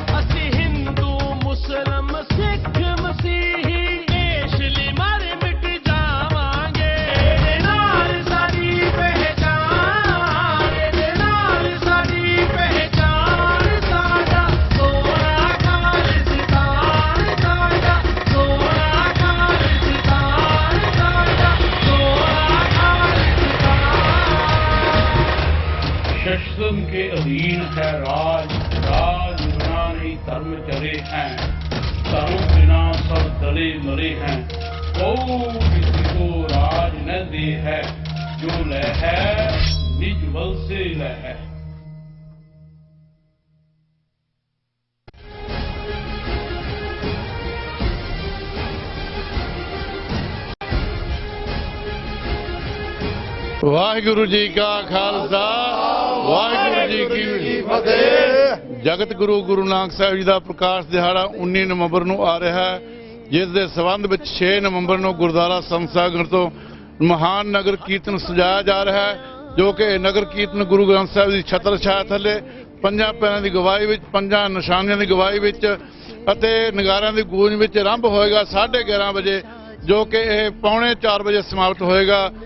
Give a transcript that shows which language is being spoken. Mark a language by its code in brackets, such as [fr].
[pa] ਅਸੀਂ ਹਿੰਦੂ ਮੁਸਲਮ ਸਿੱਖ ਮਸੀਹੀ ਦੇਸ਼ ਲਈ ਮਾਰੇ ਮਿਟ ਜਾਵਾਂਗੇ ਇਹਦੇ ਨਾਲ ਸਾਡੀ ਪਹਿਚਾਨ ਇਹਦੇ ਨਾਲ ਸਾਡੀ ਪਹਿਚਾਨ ਸਾਡਾ ਸੋਹਣਾ ਖਾਲਿਸਤਾਨ ਸਾਡਾ ਸੋਹਣਾ ਖਾਲਿਸਤਾਨ ਸਾਡਾ ਸੋਹਣਾ ਖਾਲਿਸਤਾਨ [bra] शस्त्रम के अधीन है राज राज बिना नहीं धर्म चले हैं धर्म बिना सब दले मरे हैं को किसी को राज न दे है जो लय है निज बल से लय है। [pa] वाहिगुरु जी का खालसा वाहिगुरु जी की फतेह। जगत गुरु गुरु नानक साहब जी का प्रकाश दिहाड़ा 19 नवंबर ਨੂੰ ਆ ਰਿਹਾ ਹੈ, ਜਿਸ ਦੇ ਸਬੰਧ ਵਿੱਚ 6 ਨਵੰਬਰ ਨੂੰ ਗੁਰਦੁਆਰਾ ਸੰਤ ਸਾਗਰ ਤੋਂ ਮਹਾਨ ਨਗਰ ਕੀਰਤਨ ਸਜਾਇਆ ਜਾ ਰਿਹਾ ਹੈ, ਜੋ ਕਿ ਨਗਰ ਕੀਰਤਨ ਗੁਰੂ ਗ੍ਰੰਥ ਸਾਹਿਬ ਦੀ ਛਤਰ ਛਾਇਆ ਥੱਲੇ ਪੰਜਾਂ ਪੈਰਾਂ ਦੀ ਗਵਾਹੀ ਵਿੱਚ ਪੰਜਾਂ ਨਿਸ਼ਾਨੀਆਂ ਦੀ ਗਵਾਹੀ ਵਿੱਚ ਅਤੇ ਨਗਾਰਿਆਂ ਦੀ ਗੂੰਜ ਵਿੱਚ ਆਰੰਭ ਹੋਏਗਾ 11:30 ਵਜੇ, ਜੋ ਕਿ ਇਹ 3:45 ਵਜੇ ਸਮਾਪਤ ਹੋਏਗਾ।